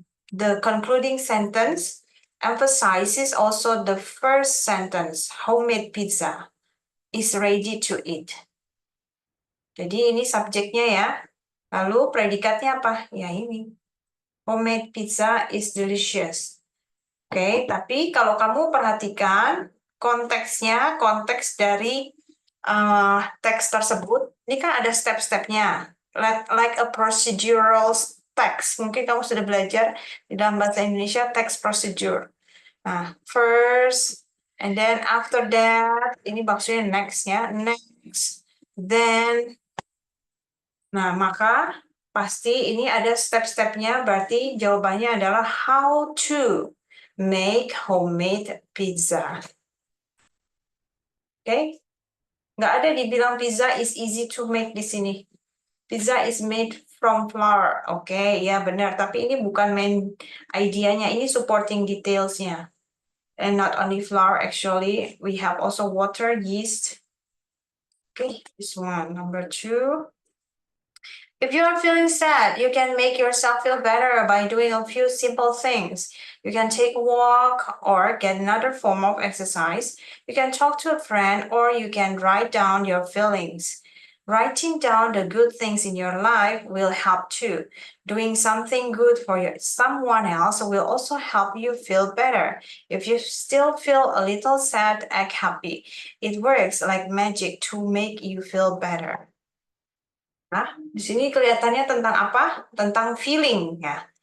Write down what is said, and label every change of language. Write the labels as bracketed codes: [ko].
[en] The concluding sentence emphasizes also the first sentence, homemade pizza is ready to eat. [id] Jadi ini subjeknya ya. Lalu predikatnya apa? Ya ini. [en] Homemade pizza is delicious. [id] Oke, tapi kalau kamu perhatikan konteksnya, konteks dari teks tersebut, ini kan ada step-stepnya. [en] Like a procedural text. [id] Mungkin kamu sudah belajar di dalam bahasa Indonesia text procedure. Nah, [en] first, and then after that, [id] ini maksudnya next-nya, [en] next, then, [id] nah maka pasti ini ada step-stepnya, berarti jawabannya adalah how to make homemade pizza. Oke? Nggak ada dibilang [en] pizza is easy to make [id] di sini. [en] Pizza is made from flour. [id] Oke, ya benar. Tapi ini bukan main idenya, ini supporting detailsnya. [en] And not only flour, actually, we have also water, yeast. Okay, this one, number 2. If you are feeling sad, you can make yourself feel better by doing a few simple things. You can take a walk or get another form of exercise. You can talk to a friend or you can write down your feelings. Writing down the good things in your life will help too. Doing something good for someone else will also help you feel better. If you still feel a little sad, act happy. It works like magic to make you feel better. [id] Nah, di sini kelihatannya tentang apa? Tentang feeling ya.